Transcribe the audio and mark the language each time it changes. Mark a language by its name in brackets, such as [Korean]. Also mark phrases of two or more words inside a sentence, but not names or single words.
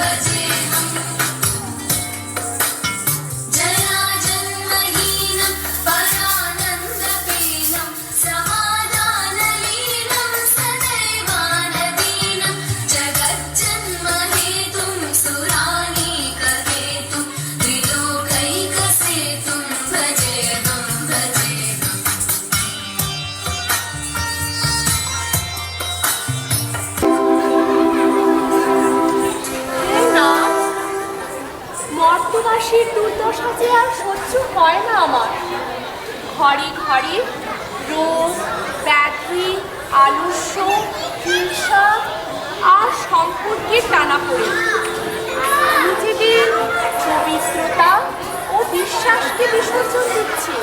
[Sanskrit] जयाजन्महीनं परानन्दपीनं समाधानलीनं सदैवानदीनं जगज्जन्महेतुं सुरानीकहेतुं त्रिलोकैकसेतुं भजेऽहं [Bangla] মর্তবাসীর দুর্দশা যে আর সহ্য হয় না আমার। ঘরে ঘরে রোগ ব্যাধি আলস্য হিংসা আর সম্পর্কের টানাপোড়েন নিজেদের পবিত্রতা ও বিশ্বাসকে বিসর্জন দিচ্ছে।